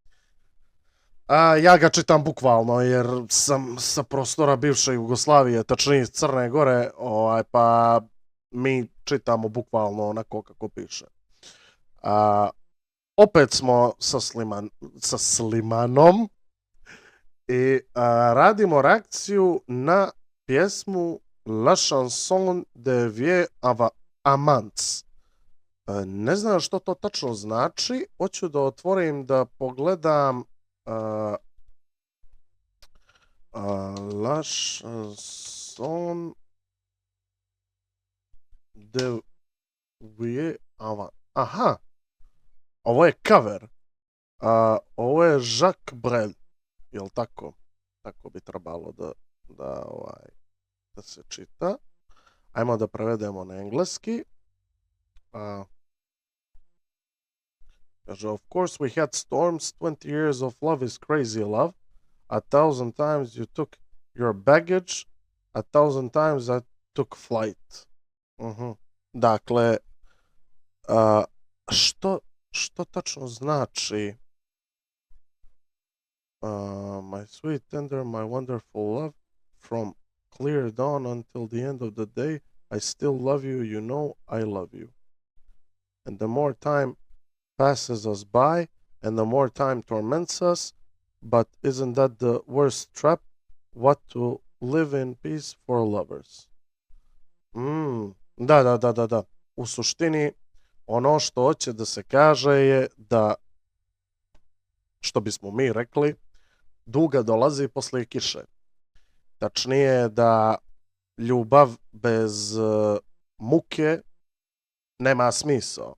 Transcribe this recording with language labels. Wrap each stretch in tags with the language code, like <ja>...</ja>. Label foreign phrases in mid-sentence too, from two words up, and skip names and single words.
<sr>Ja ga čitam bukvalno jer sam sa prostora bivše Jugoslavije, tačnije iz Crne Gore, pa mi čitamo bukvalno onako kako piše. Opet smo sa Slimanom i radimo reakciju na pjesmu La chanson de vieux amants. Ne znam što to tačno znači, hoću da otvorim da pogledam La chanson de vieux amants. Aha, ovo je cover. Ovo je Jacques Brel, jel tako? Tako bi trebalo da se čita. Ajmo da prevedemo na engleski.</sr> <en>Of course we had storms, 20 years of love is crazy love. 1,000 times you took your baggage, 1,000 times I took flight.</en> <sr>Dakle, što tačno znači</sr> <en>my sweet tender, my wonderful love, from clear dawn until the end of the day, I still love you, you know I love you. And the more time passes us by, and the more time torments us, but isn't that the worst trap? What to live in peace for lovers?</en> <sr>Da. U suštini, ono što hoće da se kaže je da, što bismo mi rekli, duga dolazi posle kiše. Tačnije da ljubav bez muke nema smisao.</sr>